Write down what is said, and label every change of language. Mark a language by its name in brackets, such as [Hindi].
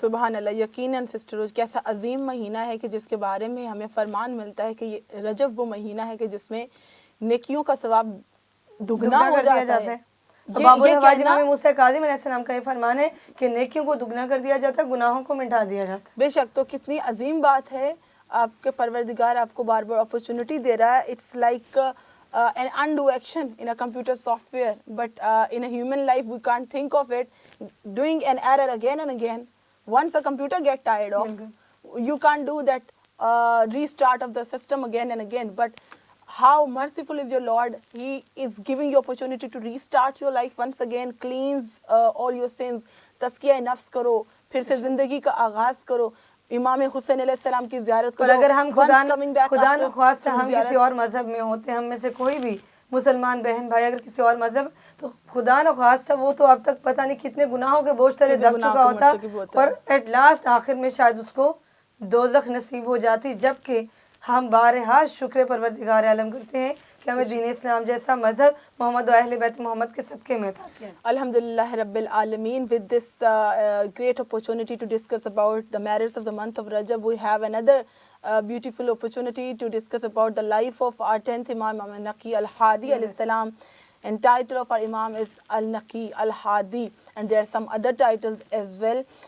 [Urdu] سبحان اللہ، یقیناً سسٹر روز کیسا عظیم مہینہ ہے کہ جس کے بارے میں ہمیں فرمان ملتا ہے کہ یہ رجب وہ مہینہ ہے کہ جس میں نیکیوں کا ثواب دگنا ہو کر دیا جاتا ہے۔ باب یہ الحوائج کہنا امام موسیٰ کاظم علیہ السلام کا یہ فرمان ہے کہ نیکیوں کو دگنا کر دیا جاتا ہے، گناہوں کو مٹا دیا جاتا ہے۔ بے شک، تو کتنی عظیم بات ہے، آپ کے پروردگار آپ کو بار بار اپرچونٹی دے رہا ہے۔ [English] It's like an undo action in a computer software, but in a human life we can't think of it, doing an error again and again. Once a computer get tired of, you can't do that restart of the system again and again. But how merciful is your Lord. He is giving you opportunity to restart your life once again, cleanse all your sins, [Urdu] تزکیہ نفس کرو، پھر سے زندگی کا آغاز کرو، امام حسین علیہ السلام کی زیارت کرو۔ اور اگر ہم خدا نخواستہ نخواستہ ہم کسی اور مذہب میں ہوتے ہیں، ہم میں سے کوئی بھی مسلمان بہن بھائی اگر کسی اور مذہب، تو خدا نخواستہ وہ تو اب تک پتہ نہیں کتنے گناہوں کے بوجھ تلے دب چکا ہوتا، اور ایٹ لاسٹ آخر میں شاید اس کو دوزخ نصیب ہو جاتی، جبکہ ہم بارہا شکر پروردگار عالم کرتے ہیں کہ ہمیں دین اسلام جیسا مذہب محمد و اہل بیت محمد کے صدقے میں عطا کیا۔ [English] Alhamdulillah Rabbil Alameen, with this great opportunity to discuss about the merits of the month of Rajab, we have another beautiful opportunity to discuss about the life of our 10th Imam, Imam Naqi al-Hadi alayhi salam. And title of our Imam is Al-Naqi al-Hadi, and there are some other titles as well.